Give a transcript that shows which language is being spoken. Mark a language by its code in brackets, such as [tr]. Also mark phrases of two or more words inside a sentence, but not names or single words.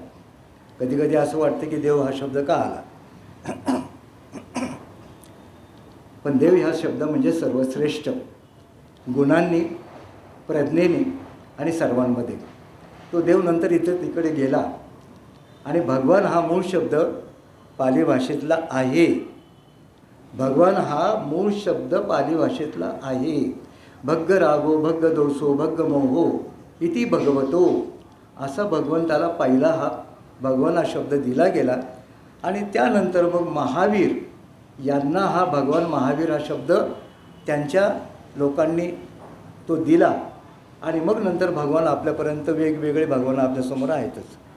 [mr] कधीकधी असं वाटतं की देव हा शब्द का आला, पण देव हा शब्द म्हणजे सर्वश्रेष्ठ गुणांनी, प्रज्ञेने आणि सर्वांमध्ये. तो देव नंतर इथे तिकडे गेला आणि भगवान हा मूळ शब्द पाली भाषेतला आहे. भगवान हा मूळ शब्द पाली भाषेतला आहे. [pi] भग्ग रागो भग्ग दोषो भग्ग मोहो इति भगवतो, [mr] असा भगवंताला पहिला हा भगवान हा शब्द दिला गेला. आणि त्यानंतर मग महावीर यांना हा भगवान महावीर हा शब्द त्यांच्या लोकांनी तो दिला. आणि मग नंतर भगवान आपल्यापर्यंत वेगवेगळे भगवान आपल्यासमोर आहेतच.